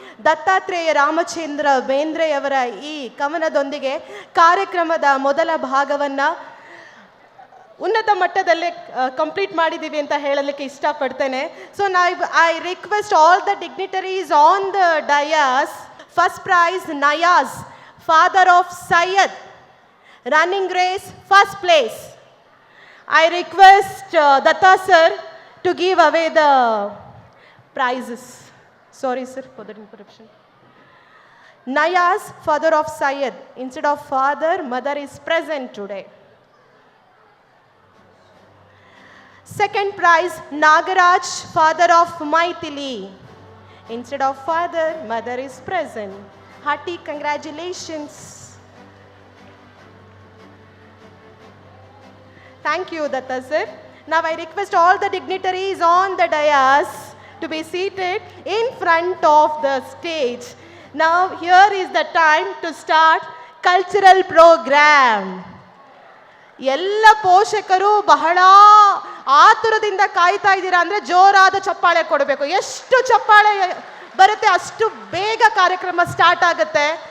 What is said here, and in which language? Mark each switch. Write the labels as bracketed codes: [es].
[kn] ದತ್ತಾತ್ರೇಯ ರಾಮಚಂದ್ರ ಬೇಂದ್ರೆಯವರ ಈ ಕವನದೊಂದಿಗೆ ಕಾರ್ಯಕ್ರಮದ ಮೊದಲ ಭಾಗವನ್ನು ಉನ್ನತ ಮಟ್ಟದಲ್ಲೇ ಕಂಪ್ಲೀಟ್ ಮಾಡಿದ್ದೀವಿ ಅಂತ ಹೇಳಲಿಕ್ಕೆ ಇಷ್ಟಪಡ್ತೇನೆ. [en] So I request all the dignitaries on the dais. First prize Nayaz, father of Syed, running race, first place. I request Datta sir to give away the prizes. Sorry sir for the interruption. Nayaz, father of Syed. Instead of father, mother is present today. Second prize, Nagaraj, father of Maithili. Instead of father, mother is present. Hearty congratulations. Thank you, Datta sir. Now I request all the dignitaries on the dais to be seated in front of the stage. Now here is the time to start cultural programme. [kn] ಎಲ್ಲ ಪೋಷಕರು ಬಹಳ ಆತುರದಿಂದ ಕಾಯ್ತಾ ಇದ್ದೀರಾ ಅಂದರೆ ಜೋರಾದ ಚಪ್ಪಾಳೆ ಕೊಡಬೇಕು. ಎಷ್ಟು ಚಪ್ಪಾಳೆ ಬರುತ್ತೆ ಅಷ್ಟು ಬೇಗ ಕಾರ್ಯಕ್ರಮ ಸ್ಟಾರ್ಟ್ ಆಗುತ್ತೆ.